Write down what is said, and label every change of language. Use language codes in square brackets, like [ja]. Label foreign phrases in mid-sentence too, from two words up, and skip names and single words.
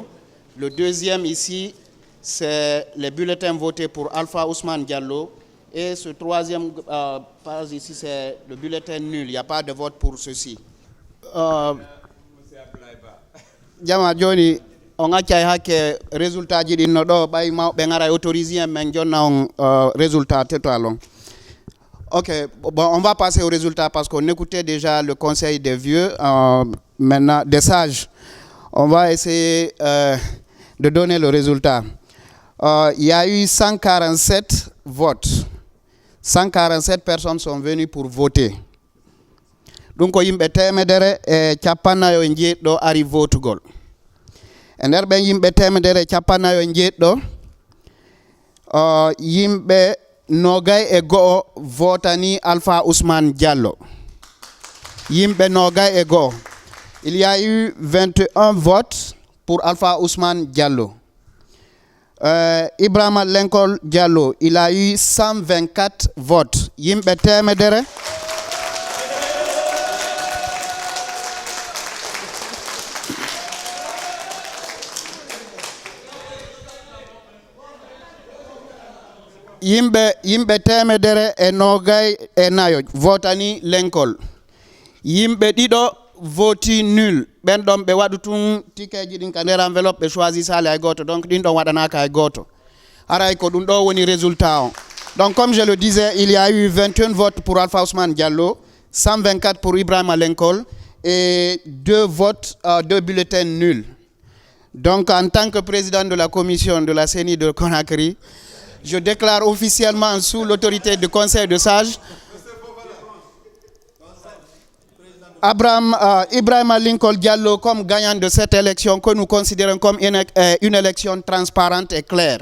[fr] Le deuxième ici, c'est les bulletins votés pour Alpha Ousmane Diallo. Et ce troisième page ici, c'est le bulletin nul. Il n'y a pas de vote pour ceci. [ff] Jama Johnny, [fr] on a que résultat [ff] di no do bay ma be ngara autorisé men jonna on [fr] résultat total. OK, bon, on va passer au résultat parce qu'on écoutait déjà le conseil des vieux, maintenant des sages. On va essayer de donner le résultat. Il y a eu 147 votes. 147 personnes sont venues pour voter. [ff] Donc yimɓe temedere e cappannayo e jeeɗiɗo ari votugol. E nder ɓen yimɓe temedere e cappannayo e jeeɗiɗo yimɓe nogay e go'o votani Alpha Ousmane Diallo. Yimɓe nogay e go'o. [fr] Il y a eu 21 votes pour Alpha Ousmane Diallo. Ibrahima Lincoln Diallo, il a eu 124 votes. [ff] Yimɓe temedere yimɓe temedere e nogay e nayo votani Lincoln. Yimɓe ɗiɗo voti nul. Ben ɗon ɓe waɗu tun tikeji ɗin ka nder enveloppe ɓe choisi sale hay goto. Donc ɗin ɗon waɗanaka hay goto. Aray ko ɗum ɗo woni résultat on. [fr] Donc comme je le disais, il y a eu 21 votes pour Alpha Ousmane Diallo, 124 pour Ibrahima Lincoln et 2 votes, 2 bulletins nuls. Donc en tant que président de la commission de la CENI de Conakry, je déclare officiellement sous l'autorité du Conseil de sages Ibrahima Lincoln Diallo comme gagnant de cette élection que nous considérons comme une élection transparente et claire.